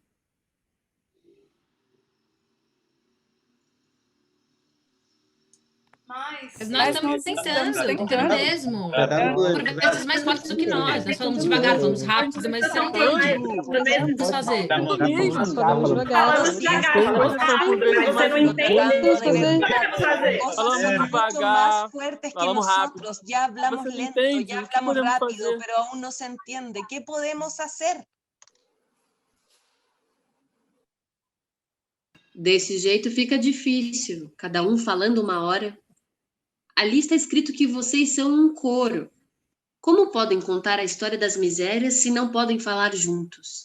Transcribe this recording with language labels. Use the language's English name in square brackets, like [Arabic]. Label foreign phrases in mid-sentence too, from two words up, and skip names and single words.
[Portuguese] Mas nós estamos tentando mesmo. Por vezes mais fortes do que nós. Nós falamos devagar, falamos rápido, mas você não entende. Vamos fazer. Falamos devagar, mas você não entende. Falamos devagar, falamos rápido. [Spanish] Ya hablamos [Portuguese] Você [Spanish] lento, [Portuguese] entende? [Spanish] ya [Portuguese] O que [Spanish] hablamos [Portuguese] podemos [Spanish] rápido, [Portuguese] fazer? [Spanish] pero aún no se entiende. ¿Qué podemos hacer? [Portuguese] Desse jeito fica difícil, cada um falando uma hora. Ali está escrito que vocês são um coro. Como podem contar a história das misérias se não podem falar juntos?